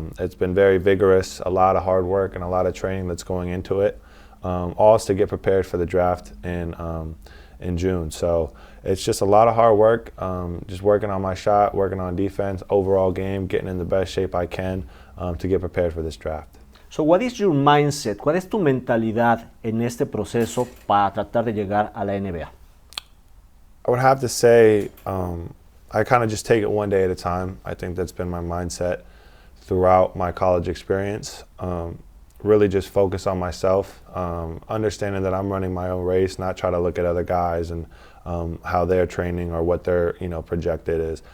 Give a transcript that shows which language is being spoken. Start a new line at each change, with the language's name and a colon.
English: It's been very vigorous, a lot of hard work and a lot of training that's going into it. All is to get prepared for the draft in June. So it's just a lot of hard work, just working on my shot, working on defense, overall game, getting in the best shape I can to get prepared for this draft. So what is your mindset?
Spanish: ¿Cuál es tu mentalidad en este proceso para tratar de llegar a la NBA?
English: I would have to say I kind of just take it one day at a time. I think that's been my mindset throughout my college experience. Really just focus on myself, understanding that I'm running my own race, not try to look at other guys and how they're training or what their projected is.